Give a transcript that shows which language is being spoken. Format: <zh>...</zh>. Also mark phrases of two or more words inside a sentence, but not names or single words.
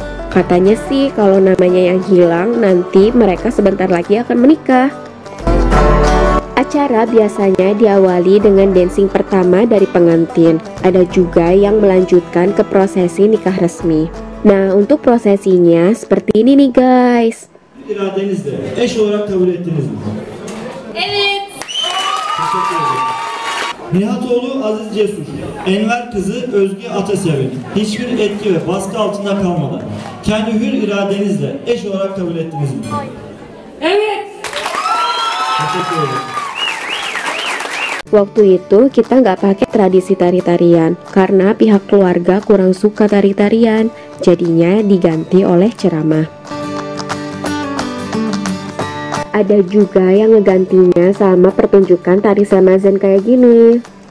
<id>Katanya sih kalau namanya yang hilang nanti mereka sebentar lagi akan menikah. Acara biasanya diawali dengan dancing pertama dari pengantin. Ada juga yang melanjutkan ke prosesi nikah resmi. Nah, untuk prosesinya seperti ini nih guys.</id> <tr>İradenizle eş olarak kabul ettiniz mi? Evet. Teşekkür ederim. Nihatoğlu Aziz Cesur, Enver kızı Özge Ataseven hiçbir etki ve baskı altında kalmadan kendi hür iradenizle eş olarak kabul ettiniz mi? Evet. Teşekkür ederim.</tr> <id>Waktu itu kita nggak pakai tradisi tari-tarian karena pihak keluarga kurang suka tari-tarian, jadinya diganti oleh ceramah. Ada juga yang ngegantinya sama pertunjukan tari semazen kayak gini.</id>